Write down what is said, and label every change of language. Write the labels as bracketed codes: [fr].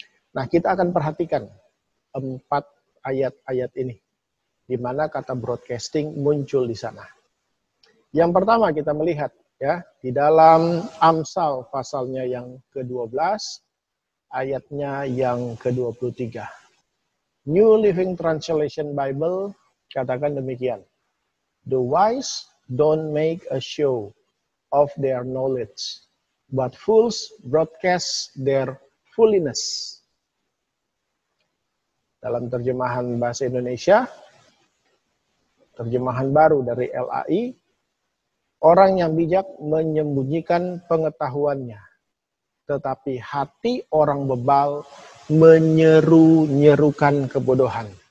[id] Nah, kita akan perhatikan 4 ayat-ayat ini, di mana kata broadcasting muncul di sana. Yang pertama kita melihat ya, di dalam Amsal pasalnya yang ke-12, ayatnya yang ke-23. New Living Translation Bible katakan demikian. [en] The wise don't make a show of their knowledge, but fools broadcast their foolishness. [id] Dalam terjemahan bahasa Indonesia, terjemahan baru dari LAI, orang yang bijak menyembunyikan pengetahuannya, tetapi hati orang bebal menyeru-nyerukan kebodohan.